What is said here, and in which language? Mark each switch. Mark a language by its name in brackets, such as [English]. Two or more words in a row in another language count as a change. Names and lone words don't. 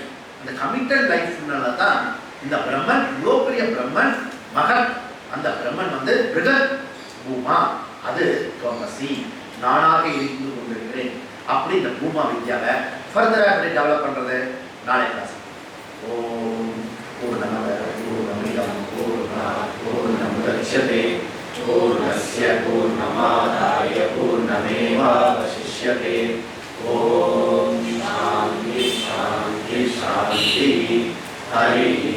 [Tamil] அந்த கமிட்டட் லைஃப்னால தான் இந்த பிரம்மன், இவ்வளோ பெரிய பிரம்மன், மகன், அந்த பிரம்மன் வந்து பிருகத் பூமா, அது துவமசி, நானாக இருந்து கொண்டிருக்கிறேன். அப்படி இந்த பூமா வித்யாவை ஃபர்தராக எப்படி டெவலப் பண்ணுறது, நாளை கிளாஸ். [Sanskrit] ॐ पूर्णमदः पूर्णमिदं पूर्णात् पूर्णमुदच्यते पूर्णस्य पूर्णमादाय पूर्णमेवावशिष्यते. ॐ शान्ति शान्ति शान्ति. ஹரி